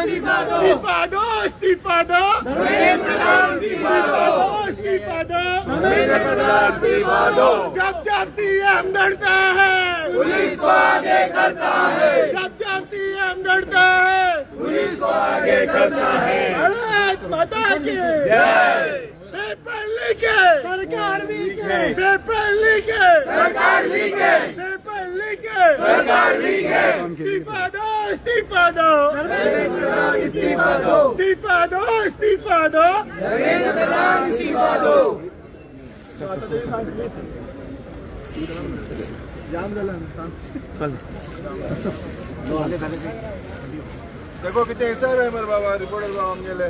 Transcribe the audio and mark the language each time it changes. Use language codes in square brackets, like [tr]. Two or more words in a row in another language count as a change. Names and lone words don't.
[hi] इस्तीफा दो धर्मेंद्र प्रधान इस्तीफा दो धर्मेंद्र प्रधान इस्तीफा दो जब सीएम डरता है पुलिस को आगे करता है जब सीएम डरता है पुलिस को आगे करता है भारत माता की जय [en] paper leak [hi] सरकार लीके [en] paper leak [hi] सरकार लीके [en] paper leak [hi] सरकार लीके इस्तीफा दो धर्मेंद्र प्रधान इस्तीफा दो धर्मेंद्र प्रधान इस्तीफा दो [mr] देखो किती हिसाब आहे बाबा रिपोर्टर जाऊन गेले